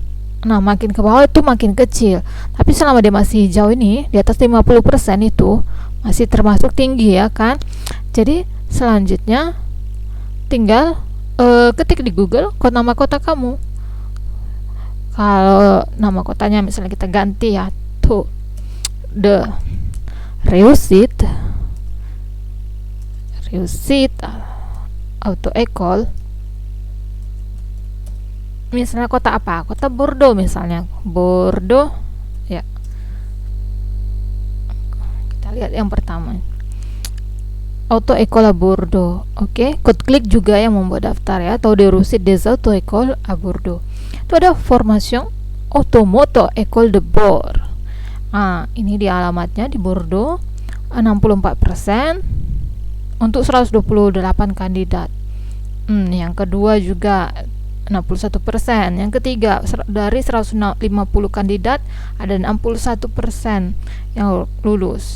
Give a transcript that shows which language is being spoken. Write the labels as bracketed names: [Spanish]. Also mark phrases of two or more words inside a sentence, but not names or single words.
[Indonesian] Nah, makin ke bawah itu makin kecil. Tapi selama dia masih jauh ini, di atas 50% itu masih termasuk tinggi ya kan. Jadi selanjutnya tinggal ketik di Google nama kota kamu. Kalau nama kotanya misalnya kita ganti ya, [French] taux de réussite auto école. [Indonesian] Misalnya kota apa? Kota Bordeaux misalnya. Bordeaux ya. Kita lihat yang pertama. [French] Auto école à Bordeaux. [Indonesian] Oke, code klik juga yang membuat daftar ya. [French] Taux de réussite des auto école à Bordeaux. [Indonesian] Itu ada formation automoto école de Bordeaux. Ini di alamatnya di Bordeaux, 64% untuk 128 kandidat. Yang kedua juga 61%. Yang ketiga, dari 150 kandidat ada 61% yang lulus.